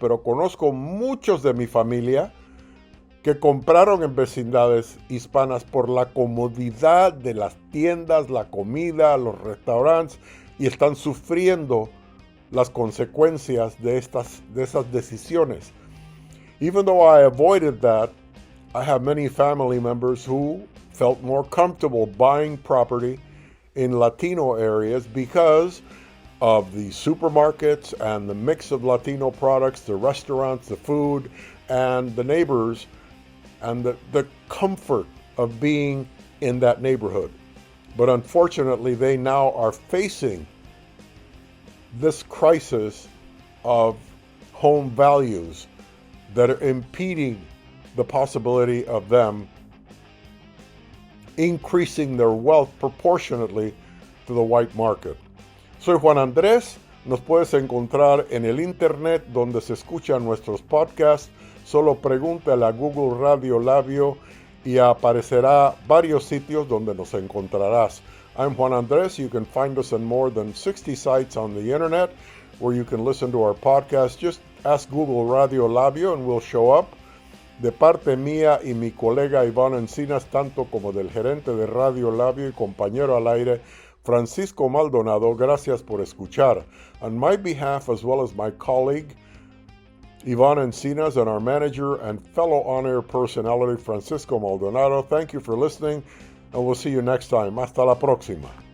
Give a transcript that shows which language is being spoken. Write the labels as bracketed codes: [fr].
[es] Pero conozco muchos de mi familia que compraron en vecindades hispanas por la comodidad de las tiendas, la comida, los restaurantes, y están sufriendo las consecuencias de esas decisiones. [en] Even though I avoided that, I have many family members who felt more comfortable buying property in Latino areas because of the supermarkets and the mix of Latino products, the restaurants, the food, and the neighbors, and the comfort of being in that neighborhood. But unfortunately, they now are facing this crisis of home values that are impeding the possibility of them increasing their wealth proportionately to the white market. [es] Soy Juan Andrés. Nos puedes encontrar en el internet donde se escuchan nuestros podcasts. Solo pregúntale a Google Radio Labio y aparecerá varios sitios donde nos encontrarás. [en] I'm Juan Andres. You can find us on more than 60 sites on the internet where you can listen to our podcast. Just ask Google Radio Labio and we'll show up. [es] De parte mía y mi colega Iván Encinas, tanto como del gerente de Radio Labio y compañero al aire, Francisco Maldonado, gracias por escuchar. [en] On my behalf, as well as my colleague, Iván Encinas, and our manager and fellow on-air personality, Francisco Maldonado, thank you for listening, and we'll see you next time. [es] Hasta la próxima.